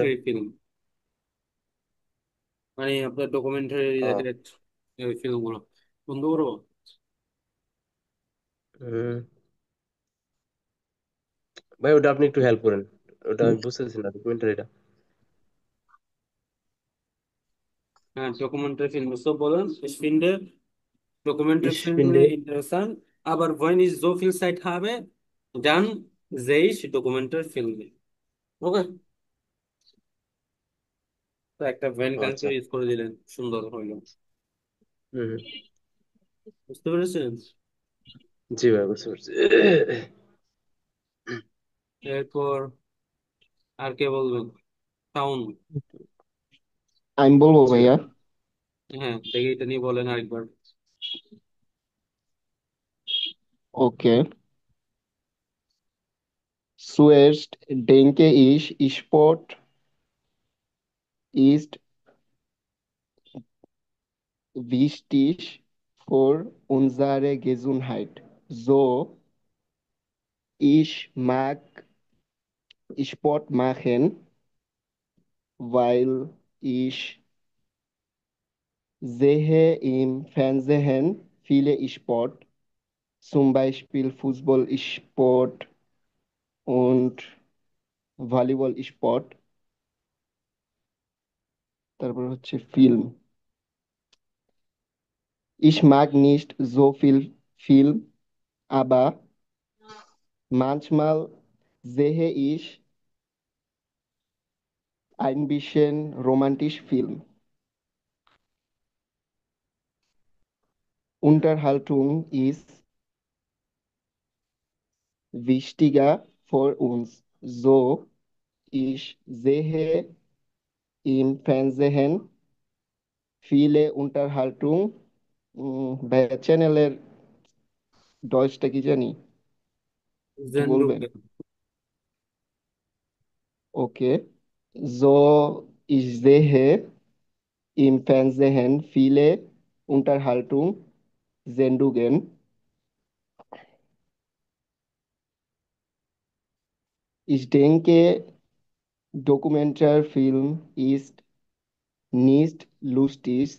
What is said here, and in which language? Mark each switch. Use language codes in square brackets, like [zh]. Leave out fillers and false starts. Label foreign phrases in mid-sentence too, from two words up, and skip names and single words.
[en] documentary film [bn] মানে আপনার [en] documentary related film [bn] গুলো বন্ধ করো। ভাই ওটা আপনি একটু হেল্প করেন, ওটা আমি বুঝতেছি না ডকুমেন্টারিটা। হ্যাঁ, [en] documentary film [bn] so বলেন, [de] ich finde Dokumentarfilme Ich finde, interessant, aber wenn ich so viel Zeit habe, dann sehe ich Dokumentarfilme. [bn] ওকে, তো একটা ভেন আচ্ছা। কালচার ইউজ করে দিলেন, সুন্দর হইলো। হুম, বুঝতে পেরেছেন? জি ভাই বুঝতে পারছি। এরপর আর কে বলবেন? টাউন। আমি বলবো জি ভাই। ভাইয়া। হ্যাঁ, দেখি এটা নিয়ে বলেন আরেকবার। ওকে। [de] Zuerst denke ich, Sport ist wichtig für unsere Gesundheit. So, ich mag Sport machen, weil ich sehe im Fernsehen viele Sport, zum Beispiel Fußballsport und Volleyballsport. [bn] তারপর হচ্ছে ফিল্ম। [de] Ich mag nicht so viel Film, aber manchmal sehe ich ein bisschen romantisch Film. Unterhaltung ist wichtiger für uns. So, ich sehe im Fernsehen viele Unterhaltung bei [bn] চ্যানেলের ডয়েজটা কি জানি একটু বলবেন? [de] জেন্ডুঙ্গেন। [en] Okay. [de] So, ich sehe im Fernsehen viele Unterhaltung Sendungen. Ich denke, Dokumentarfilm ist nicht lustig.